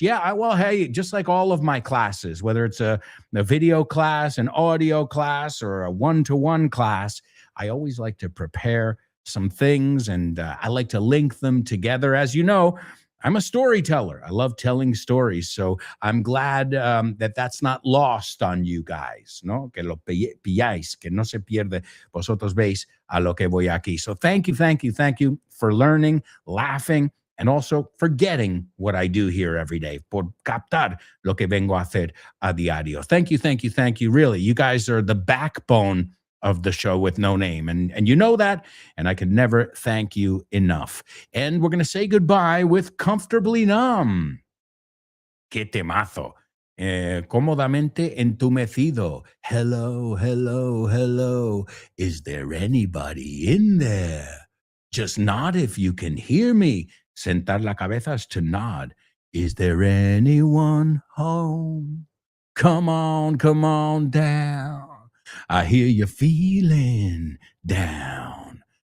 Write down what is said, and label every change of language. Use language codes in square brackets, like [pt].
[en] Yeah, well, hey, just like all of my classes, whether it's a video class, an audio class, or a one-to-one class, I always like to prepare some things, and I like to link them together. As you know, I'm a storyteller. I love telling stories. So I'm glad that that's not lost on you guys, ¿no? [es] Que lo pilláis, que no se pierde. Vosotros veis a lo que voy aquí. [en] So thank you for learning, laughing, and also for getting what I do here every day, [es] por captar lo que vengo a hacer a diario. [en] Thank you. Really, you guys are the backbone of the show with no name. And you know that, and I can never thank you enough. And we're going to say goodbye with Comfortably Numb. [es] Qué temazo. Cómodamente entumecido. [en] Hello, hello, hello. Is there anybody in there? Just nod if you can hear me. [es] Sentar la cabeza [en] is to nod. Is there anyone home? Come on down. I hear you feeling down.